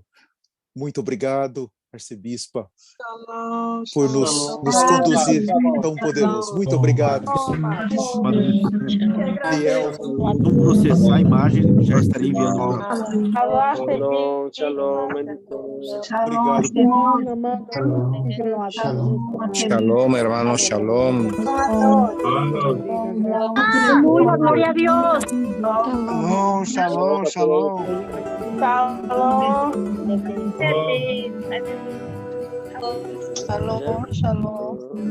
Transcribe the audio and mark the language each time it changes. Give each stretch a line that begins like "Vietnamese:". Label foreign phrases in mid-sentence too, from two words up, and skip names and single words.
Portuguese: Muito obrigado, arcebispa, por nos conduzir tão poderoso. Muito obrigado. Liel, não processar a imagem, já estarei enviando ao...
Hebrew: Shalom.
Portuguese: Obrigado.
Hebrew: Shalom, hermano, shalom.
Spanish: Aleluya, gloria a Dios.
Hebrew: Shalom. Shalom. Shalom.